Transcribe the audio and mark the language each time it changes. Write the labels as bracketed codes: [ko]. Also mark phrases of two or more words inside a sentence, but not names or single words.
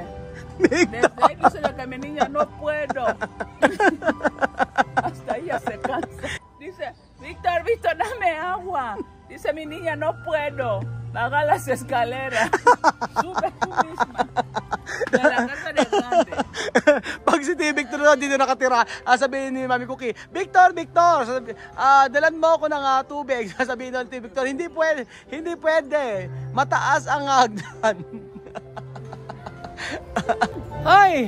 [es] Desde ahí dice que mi niña no puedo. Hasta ella se cansa. Dice, Víctor, dame agua. Dice mi niña, no puedo. Baja las escaleras. Sube tú misma. De la casa de grande. [tl] Pag si Victor na dito nakatira, sabihin ni Mami Cookie, Victor, dalan mo ako ng tubig. Sabihin ni Victor, hindi pwede. Mataas ang hagdan. Ay!